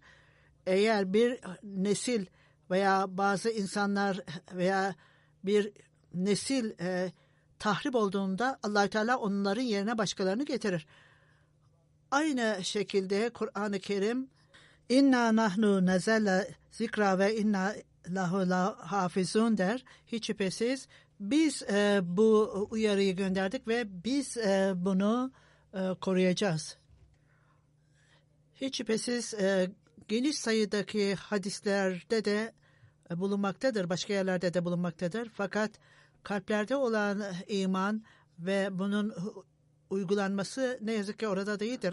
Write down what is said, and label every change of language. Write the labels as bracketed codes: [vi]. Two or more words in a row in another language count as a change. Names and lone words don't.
[tr] Eğer bir nesil veya bazı insanlar veya bir nesil tahrip olduğunda Allah Teala onların yerine başkalarını getirir. Aynı şekilde Kur'an-ı Kerim [ar] إنا نحن نزلنا الذكر وإنا له لحافظون [tr] der. Hiç şüphesiz biz bu uyarıyı gönderdik ve biz bunu koruyacağız. Hiç şüphesiz geniş sayıdaki hadislerde de bulunmaktadır. Başka yerlerde de bulunmaktadır. Fakat kalplerde olan iman ve bunun uygulanması ne yazık ki orada değildir.